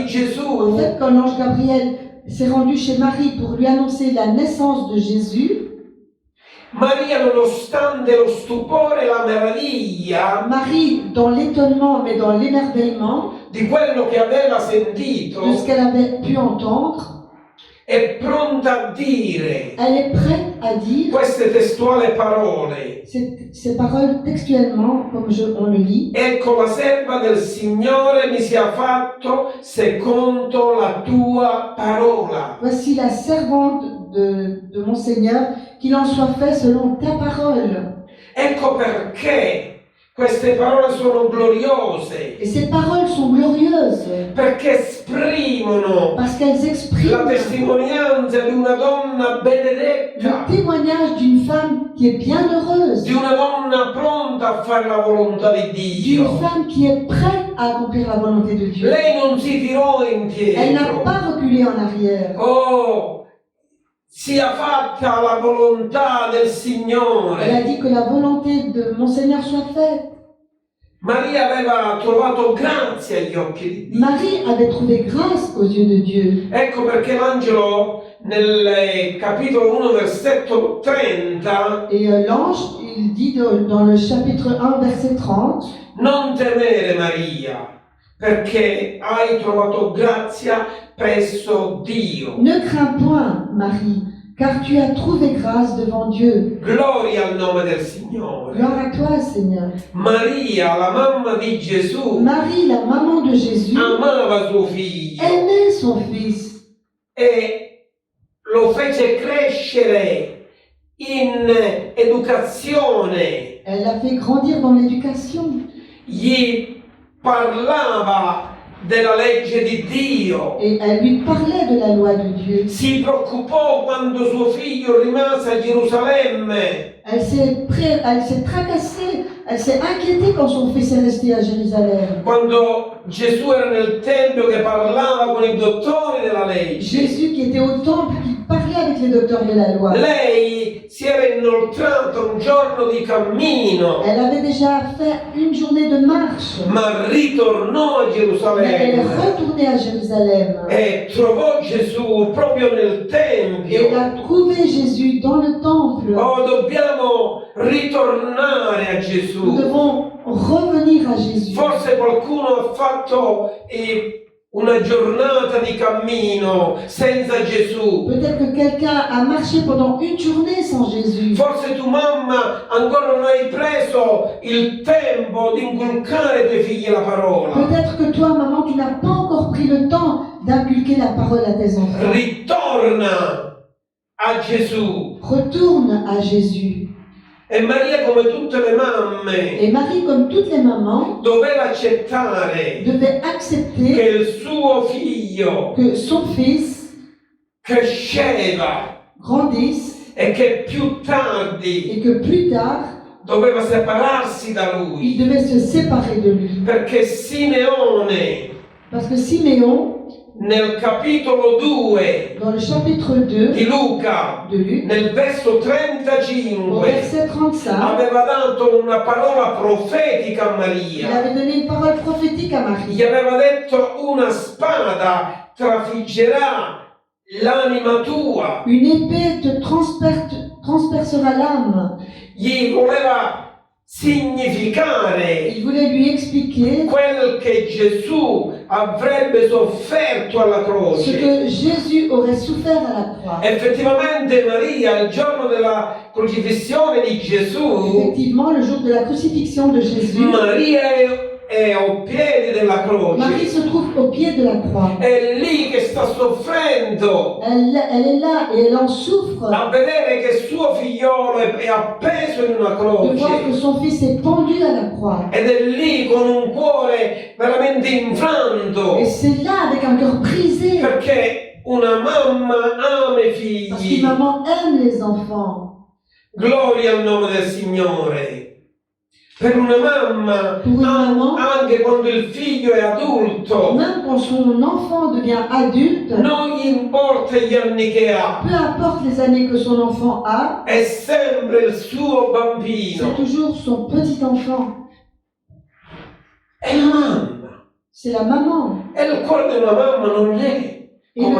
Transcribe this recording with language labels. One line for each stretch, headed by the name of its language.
French: En
Italian: Gesù,
French: fait, quand l'ange Gabriel s'est rendu chez Marie pour lui annoncer la naissance de Jésus,
Italian: Maria, nonostante lo stupore e la meraviglia
French: Marie, dans l'étonnement, mais dans l'émerveillement
Italian: di quello che aveva
French: de ce
Italian: sentito,
French: qu'elle avait pu entendre,
Italian: è pronta a dire
French: elle est prête à dire
Italian: queste testuali parole.
French: ces paroles textuellement, comme on le lit.
Italian: Ecco, la serva del Signore mi sia fatto secondo la tua parola.
French: Voici la servante de mon Seigneur, qu'il en soit fait selon ta parole.
Italian: Ecco perché queste parole sono gloriose,
French: Et ces paroles sont glorieuses,
Italian: perché esprimono
French: parce qu'elles expriment
Italian: la testimonianza di una donna benedetta,
French: le témoignage d'une femme qui est bienheureuse,
Italian: di una donna pronta a fare la volontà di
French: d'une
Italian: Dio.
French: femme qui est prête à accomplir la volonté de Dieu.
Italian: Lei non si tirò
French: Elle n'a
Italian: indietro.
French: pas reculé en arrière.
Italian: Oh, sia fatta la volontà del
French: Elle a
Italian: Signore.
French: dit que la volonté de mon Seigneur soit faite.
Italian: Maria aveva trovato grazia agli occhi di Dio.
French: Marie avait trouvé grâce aux yeux de Dieu.
Italian: Ecco perché l'angelo nel capitolo 1 versetto 30
French: Et l'ange, il dit dans le chapitre 1, verset 30,
Italian: non temere Maria perché hai trovato grazia presso Dio.
French: ne crains point, Marie, car tu as trouvé grâce devant Dieu.
Italian: Gloria al nome del Signore.
French: Gloire à toi, Seigneur.
Italian: Maria, la mamma di Gesù,
French: Marie, la maman de Jésus,
Italian: amava suo figlio
French: aimait son fils
Italian: e lo fece crescere in educazione.
French: Elle l'a fait grandir dans l'éducation.
Italian: Gli parlava della legge di Dio.
French: Et elle lui parlait de la loi de Dieu.
Italian: Si preoccupò quando suo figlio rimase a Gerusalemme.
French: Elle s'est tracassée, elle s'est inquiétée quand son fils est resté à Jérusalem.
Italian: Quando Gesù era nel tempio che parlava con i dottori della legge.
French: Jésus qui était au temple, qui parlait avec les docteurs de la loi.
Italian: Lei si era inoltrata un giorno di cammino,
French: Elle avait déjà fait une journée de marche.
Italian: ma ritornò a
French: Mais elle est
Italian: Gerusalemme
French: retournée à Jérusalem.
Italian: e trovò Gesù proprio nel
French: Et elle
Italian: tempio.
French: a trouvé Jésus dans le temple.
Italian: Oh, dobbiamo ritornare a
French: Nous
Italian: Gesù.
French: devons revenir à Jésus.
Italian: Forse qualcuno ha fatto una giornata di cammino senza Gesù.
French: Peut-être que quelqu'un a marché pendant une journée sans Jésus.
Italian: Forse tu mamma ancora non hai preso il tempo di inculcare ai tuoi figli la parola.
French: Peut-être que toi, maman, tu n'as pas encore pris le temps d'inculquer la parole à tes enfants.
Italian: Ritorna a Gesù.
French: Retourne à Jésus.
Italian: E Maria, come tutte le mamme,
French: Et Marie, comme toutes les mamans,
Italian: doveva accettare
French: devait
Italian: che
French: accepter
Italian: il suo figlio
French: que son fils
Italian: cresceva
French: grandisse
Italian: e che più tardi
French: et que plus tard,
Italian: doveva separarsi da
French: il
Italian: lui.
French: devait se séparer de lui.
Italian: Perché Simeone,
French: Parce que Siméon,
Italian: nel capitolo 2
French: dans le chapitre 2
Italian: di Luca,
French: de Luc,
Italian: nel verso
French: au
Italian: 35,
French: verset 35,
Italian: aveva dato una parola profetica a
French: il
Italian: Maria.
French: avait donné une parole prophétique à Marie.
Italian: Gli aveva detto: una spada trafiggerà l'anima tua.
French: Une épée te transpercera l'âme.
Italian: Gli voleva significare
French: Il voulait lui expliquer
Italian: quel che Gesù avrebbe sofferto alla
French: ce
Italian: croce.
French: que Jésus aurait souffert à la croix.
Italian: Effettivamente Maria, il giorno della crocifissione di Gesù,
French: Effectivement, le jour de la crucifixion de Jésus,
Italian: Maria è ai piedi della
French: Marie
Italian: croce.
French: se trouve au pied de la croix.
Italian: È lì che sta soffrendo
French: Elle est là et elle en souffre
Italian: a vedere che suo figliolo è appeso in una
French: de voir que
Italian: croce.
French: son fils est pendu à la croix.
Italian: Ed è lì con un cuore veramente infranto.
French: Et c'est là, avec un cœur brisé,
Italian: Perché una mamma ama i
French: parce qu'une
Italian: figli.
French: maman aime les enfants.
Italian: Gloria al nome del Signore. Per una mamma,
French: Pour une maman,
Italian: anche quando il figlio è adulto,
French: même quand son enfant devient adulte,
Italian: non gli importa gli anni che ha,
French: peu importe les années que son enfant a,
Italian: è sempre il suo bambino.
French: toujours son petit enfant.
Italian: È la mamma.
French: C'est la maman.
Italian: E il cuore di una mamma non è come